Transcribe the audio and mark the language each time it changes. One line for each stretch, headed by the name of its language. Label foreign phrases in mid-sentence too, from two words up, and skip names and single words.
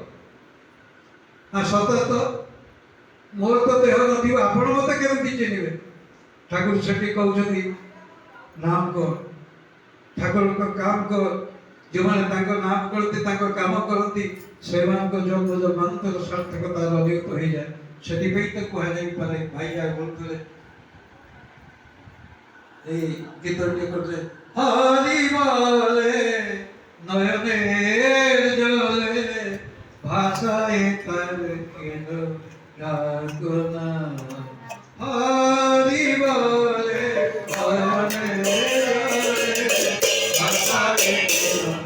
Odia: ସତ ତ, ମୋର ତ ଦେହ ନଥିବ, ଆପଣ ମତେ କେମିତି ଚିହ୍ନିବେ? ଠାକୁର ସେଠି କହୁଛନ୍ତି ନାମ କର, ଠାକୁରଙ୍କ କାମ କର। ଯେଉଁମାନେ ତାଙ୍କ ନାମ କରନ୍ତି, ତାଙ୍କ କାମ କରନ୍ତି, ସେମାନଙ୍କ ଜନ୍ମ ଜନ୍ମାନ୍ତର ସାର୍ଥକତା ଅଭିଭୂତ ହେଇଯାଏ। ସେଥିପାଇଁ ତ କୁହାଯାଇପାରେ, ଭାଇ ଯାହା ବୋଲୁଥିଲେ
Bangla: এই গীতটি করছে, হরি বলে নয়নের জলে ভাষায় তার কেন ডাকনা, হরি বলে নয়নের জলে ভাষায় কেন